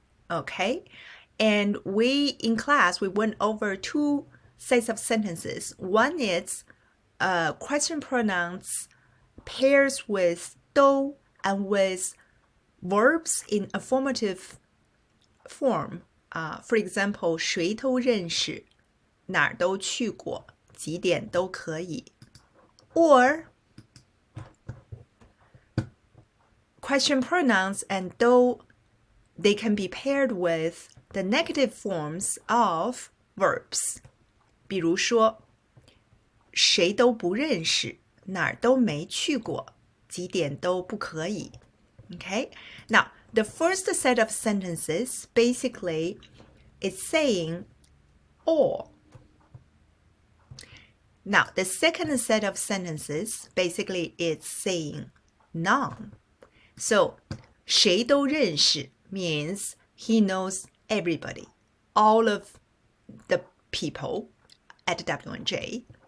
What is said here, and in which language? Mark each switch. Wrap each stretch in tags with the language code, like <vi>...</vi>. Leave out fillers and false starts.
<en>Okay, and in class we went over two sets of sentences. One is question pronouns pairs with 都 and with verbs in affirmative form.</en> <zh>For example, 谁都认识，哪儿都去过，几点都可以。</zh> <en>Or question pronouns and 都 they can be paired with the negative forms of verbs.</en> <zh>比如说，谁都不认识，哪儿都没去过，几点都不可以。</zh> <en>Okay? Now, the first set of sentences basically is saying all. Now, the second set of sentences basically is saying none. So,</en> <zh>谁都认识</zh> <en>means he knows everybody, all of the people at W&J.</en>